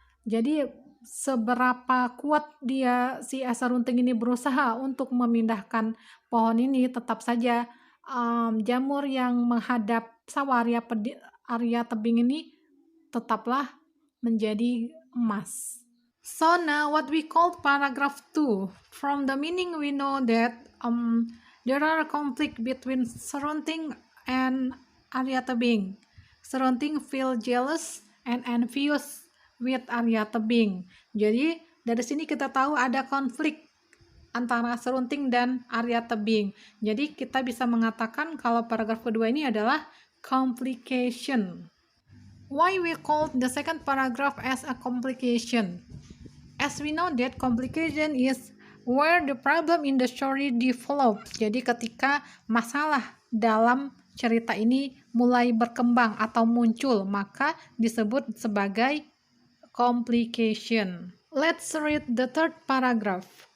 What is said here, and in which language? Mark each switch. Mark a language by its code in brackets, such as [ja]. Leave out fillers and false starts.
[id] Jadi seberapa kuat si serunting ini berusaha untuk memindahkan pohon ini, tetap saja jamur yang menghadap area tebing ini tetaplah menjadi emas. [en] So now what we call paragraph 2. From the meaning we know that there are conflict between Serunting and Arya Tebing. Serunting feel jealous and envious with Arya Tebing. [id] Jadi dari sini kita tahu ada konflik antara Serunting dan Arya Tebing. Jadi kita bisa mengatakan kalau paragraf kedua ini adalah complication. [en] Why we call the second paragraph as a complication? As we know that complication is where the problem in the story develops. [id] Jadi ketika masalah dalam cerita ini mulai berkembang atau muncul, maka disebut sebagai complication. [en] Let's read the third paragraph.